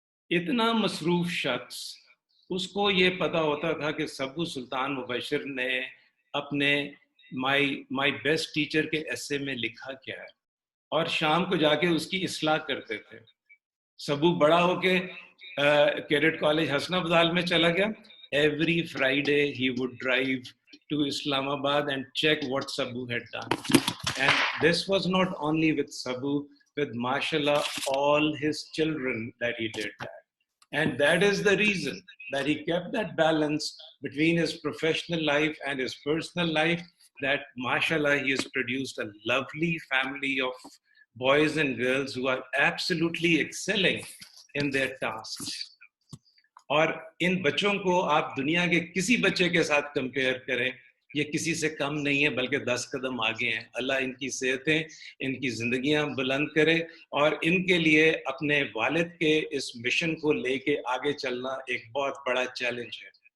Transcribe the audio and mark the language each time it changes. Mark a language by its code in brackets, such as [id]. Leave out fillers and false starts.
[ur] اتنا مصروف شخص, اس کو یہ پتا ہوتا تھا کہ سبو سلطان مبشر نے اپنے [en] my best teacher [ur] کے ایسے میں لکھا کیا ہے, اور شام کو جا کے اس کی اصلاح کرتے تھے. سبو بڑا ہو کے کیڈٹ کالج حسن ابدال میں چلا گیا. [en] Every Friday ہی would drive to Islamabad and check what Sabu had done. And this was not only with Sabu, with mashallah all his children that he did that. And that is the reason that he kept that balance between his professional life and his personal life, that mashallah he has produced a lovely family of boys and girls who are absolutely excelling in their tasks. [ur] اور ان بچوں کو آپ دنیا کے کسی بچے کے ساتھ کمپیئر کریں, یہ کسی سے کم نہیں ہے بلکہ 10 قدم آگے ہیں. اللہ ان کی صحتیں, ان کی زندگیاں بلند کرے, اور ان کے لیے اپنے والد کے اس مشن کو لے کے آگے چلنا ایک بہت بڑا چیلنج ہے.